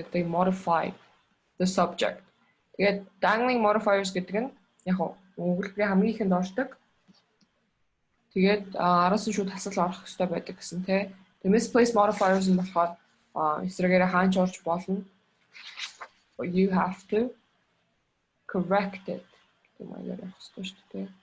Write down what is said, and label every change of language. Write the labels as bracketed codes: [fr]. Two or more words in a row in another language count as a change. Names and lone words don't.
[en] They modify the subject. [mn] Тэгээд [en] dangling modifiers [mn] гэдэг нь яг өгүүлбэрийн хамгийн ихэнд ордог. Тэгээд араас нь шууд хасал орох хэрэгтэй байдаг гэсэн тий. [en] The misplaced modifiers [mn] нь болохоор эсрэгээрээ хаанч орж болно. [en] But you have to correct it. [mn] гэдэг маягаар явах хэрэгтэй шүү дээ.